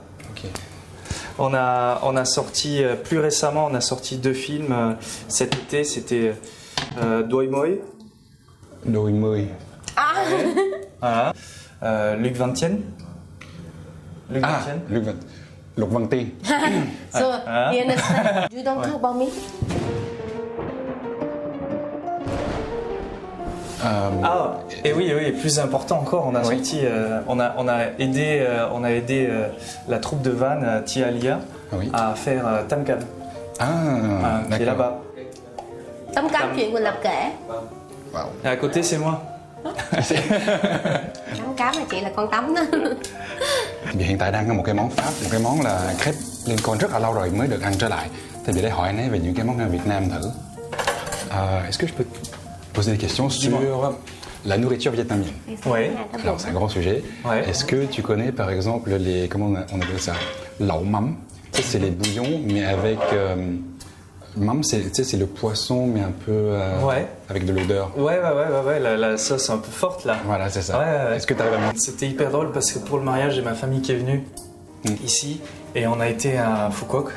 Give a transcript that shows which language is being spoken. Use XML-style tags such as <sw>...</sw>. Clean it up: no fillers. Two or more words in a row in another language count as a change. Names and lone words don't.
<fr>Ok. On a sorti, plus récemment, on a sorti 2 films cet été, c'était Doi Moi, Đôi mươi. voilà. Luc Văn Tien. Luc Văn Ah, Tien. Lục Văn Tiên.</fr> <en>So, you understand? You don't talk about me.</en> <fr>Et oui, plus important encore, on a sorti, on a aidé la troupe de Van, Tia Alia, Oui. à faire Tam Cam, Ah, qui est d'accord. là-bas.</fr> <vi>Tấm cám chuyện mình lập kể.</vi> <fr>Wow. Et à côté, c'est moi.</fr> <vi>Tấm cám là chị là con tấm đó. Vì hiện tại đang có một cái món Pháp, một cái món là crepe Lincoln rất là lâu rồi mới được ăn trở lại. Thì để hỏi anh ấy về những cái món ăn Việt Nam thử.</vi> <fr>Est-ce que je peux poser des questions sur la nourriture vietnamienne? Oui. Alors c'est un grand sujet. Ouais. Est-ce que tu connais par exemple les, comment on appelle ça,</fr> <vi>lẩu mắm?</vi> <fr>Ça, c'est les bouillons mais avec mắm, c'est le poisson mais un peu Ouais. avec de l'odeur. Ouais, la sauce un peu forte là. Voilà, c'est ça. Ouais. Est-ce que tu arrives à C'était hyper drôle parce que pour le mariage, j'ai ma famille qui est venue ici et on a été à Phu Quoc</fr>